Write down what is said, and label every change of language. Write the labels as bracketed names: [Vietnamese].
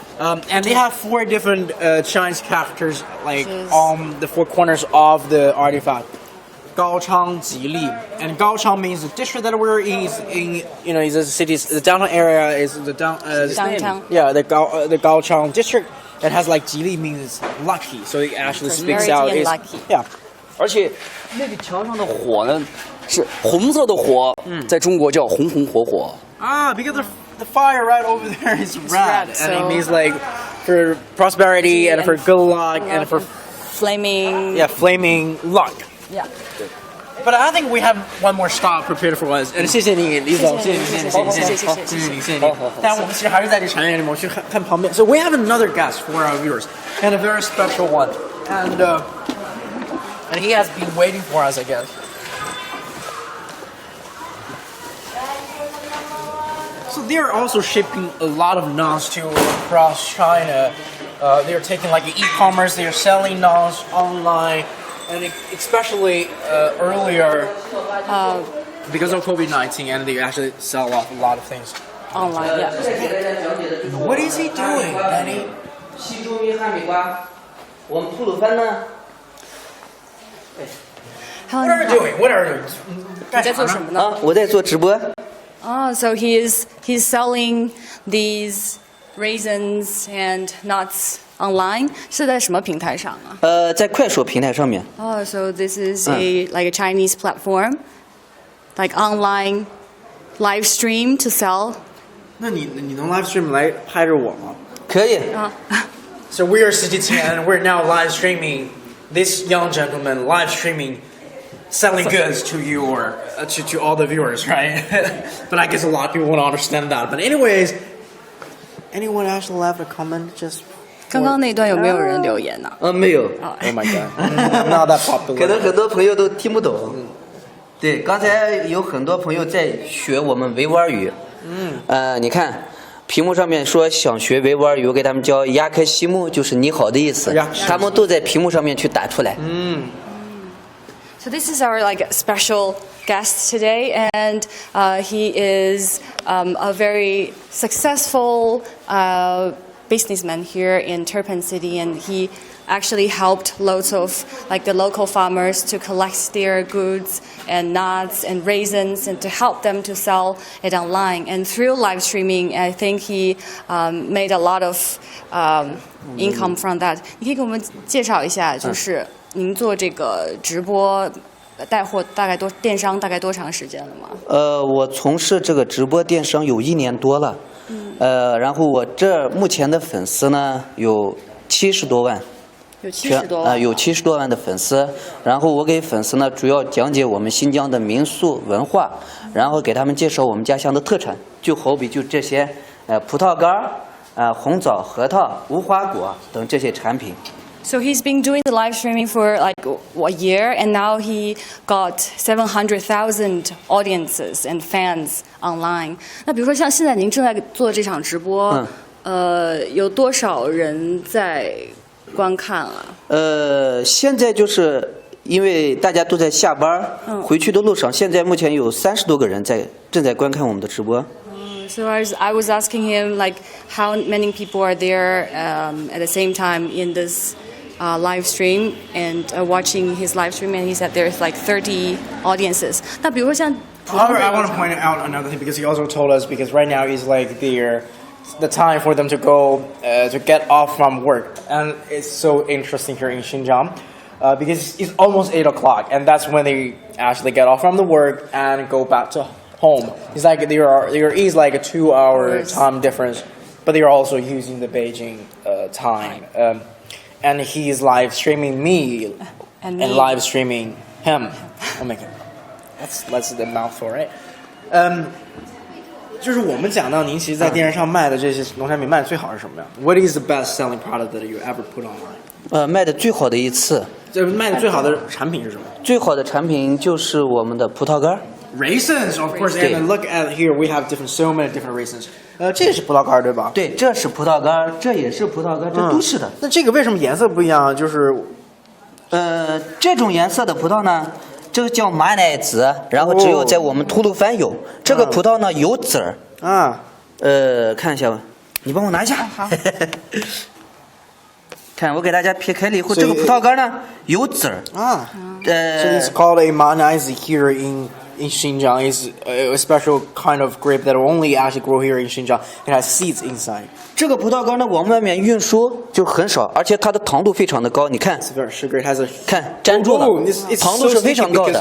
[English] And they have 4 different Chinese characters like on the 4 corners of the artifact. Gaochang Jili. And Gaochang means the district that we're in. Is the city's the downtown area is the downtown. Yeah, the Gaochang district. It has like Jili means lucky, so it actually speaks out. Prosperity and lucky. Yeah. [Chinese] 而且那个墙上的火呢，是红色的火，在中国叫红红火火。 [English] Because the fire right over there is red, and so it means like for prosperity and for good luck and for flaming. Yeah, flaming luck. Yeah. But I think we have one more stop prepared for us. [Chinese] And 谢谢你，李总，谢谢你。但我们其实还是在这产业里面，我去看旁边。 [English] So we have another guest for our viewers, and a very special one, and he has been waiting for us, I guess. So they are also shipping a lot of naans to across China. They are taking like e-commerce. They are selling naans online. And especially earlier, because of COVID-19, and they actually sell off a lot of things Online, yeah. What is he doing, Danny? [Chinese] 西周米哈密瓜，我们吐鲁番呢？ [English] What are you doing? What are you? [Chinese] 你在做什么呢？啊，我在做直播。 [English] So he's selling these raisins and nuts online. [Chinese] 是在什么平台上啊？在快手平台上面。 [English] So this is like a Chinese platform, like online live stream to sell. [Chinese] 那你能 [English] live stream [Chinese] 来拍着我吗？可以。 [English] So we are CGTN, and we're now live streaming this young gentleman live streaming selling goods to you or to all the viewers, right? But I guess a lot of people won't understand that. But anyways, anyone else left a comment? Just [Chinese] 刚刚那段有没有人留言呢？没有。 [English] oh my god, I'm not that [Chinese] 可 [English] popular. [Chinese] 能很多朋友都听不懂。对，刚才有很多朋友在学我们维吾尔语。你看屏幕上面说想学维吾尔语，我给他们教亚克西木，就是你好的意思，他们都在屏幕上面去打出来。 [English] So this is our like special guest today, and he is a very successful businessman here in Turpan City, and he actually helped loads of like the local farmers to collect their goods and nuts and raisins and to help them to sell it online. And through live streaming, I think he made a lot of income from that. [Chinese] 你可以给我们介绍一下，就是您做这个直播带货电商大概多长时间了吗？我从事这个直播电商有1年多了。然后我这目前的粉丝呢有70多万。有70多万，有70多万的粉丝，然后我给粉丝呢主要讲解我们新疆的民俗文化，然后给他们介绍我们家乡的特产，就好比就这些葡萄干红枣、核桃、无花果等这些产品。 So he's been doing the live streaming for like a year, and now he got 700,000 audiences and fans online. 那比如说像现在您正在做这场直播，有多少人在观看啊？现在就是因为大家都在下班，回去的路上，现在目前有30多个人正在观看我们的直播。 [English] So I was asking him like how many people are there at the same time in this live stream and watching his live stream, and he said there's like 30 audiences. [Chinese] 那比如说像 [English] However, I want to point out another thing because he also told us because right now is like the time for them to go to get off from work, and it's so interesting here in Xinjiang because it's almost 8 o'clock, and that's when they actually get off from the work and go back to home. It's like there is like a 2-hour time difference, but they are also using the Beijing time. And he is live streaming me and live streaming him. Oh my god, that's the mouthful, right? [Chinese] 就是我们讲到您其实在电视上卖的这些农产品卖的最好是什么呀 ？ [English] What is the best selling product that you ever put online？ [Chinese] 卖的最好的一次，这卖的最好的产品是什么？最好的产品就是我们的葡萄干。 [English] Raisins, of course. And look at here, we have so many different raisins. [Chinese] 这也是葡萄干对吧？对，这是葡萄干，这也是葡萄干，这都是的。那这个为什么颜色不一样？就是，这种颜色的葡萄呢，这个叫马奶子，然后只有在我们吐鲁番有。这个葡萄呢有籽儿啊。看一下吧，你帮我拿一下。好。看，我给大家撇开了以后，这个葡萄干呢有籽儿啊。 [English] So it's called a manaizi here in Xinjiang. Is a special kind of grape that only actually grow here in Xinjiang. It has seeds inside. [Chinese] 这个葡萄干呢往外面运输就很少，而且它的糖度非常的高。你看， [English] It's very sugary. It has a [Chinese] 看粘住了，糖度是非常高的。